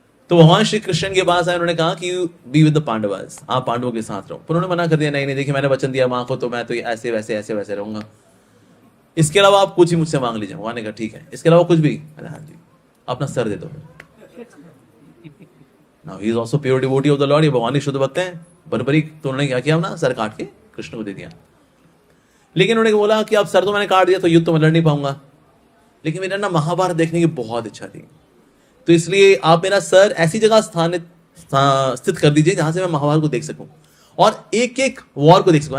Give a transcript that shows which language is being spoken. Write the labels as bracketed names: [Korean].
[Hindi] तो भगवान श्री कृष्ण के पास आए, उन्होंने कहा कि [English] be with the Pandavas, [Hindi] आप पांडवों के साथ रहो। पर उन्होंने मना कर दिया, नहीं देखिए मैंने वचन दिया मां को, तो मैं तो ऐसे वैसे रहूंगा। इसके अलावा आप कुछ ही मुझसे मांग लीजिए। भगवान ने कहा ठीक है, इसके अलावा कुछ भी? हाँ जी, अपना सर दे दो। [English] Now he is also pure devotee of the Lord। [Hindi] ये भगवान ही शुद्ध भक्त हैं। बर्बरीक तो उन्होंने क्या किया ना, सर काट के कृष्ण को दे दिया। लेकिन उन्होंने बोला कि अब सर तो मैंने काट दिया तो युद्ध तो मैं लड़ नहीं पाऊंगा, लेकिन मेरा ना महाभारत देखने की बहुत इच्छा थी, तो इसलिए आप मेरा सर ऐसी जगह स्थित कर दीजिए जहां से मैं महाभारत को देख सकूं और एक एक वॉर को देख सकूं।